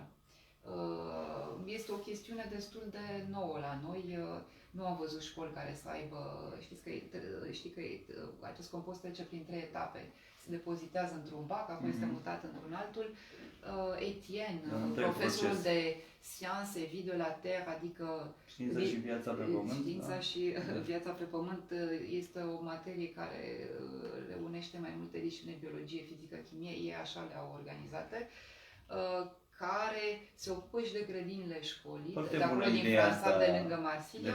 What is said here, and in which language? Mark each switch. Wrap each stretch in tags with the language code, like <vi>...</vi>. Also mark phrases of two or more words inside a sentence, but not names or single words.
<ro>Este o chestiune destul de nouă la noi. Nu am văzut școli care să aibă, știi că acest compost trece prin 3 etape. Se depozitează într-un bac, apoi este mutat într-un altul. Etienne, profesorul de Sciences et Vie de la Terre, adică știința și viața pe pământ. Știința și viața pe pământ este o materie care reunește mai multe discipline, biologie, fizică, chimie, ei așa le-au organizate, care se ocupă și de grădinile școlii, de acolo din Franța, de lângă Marsilia.</ro>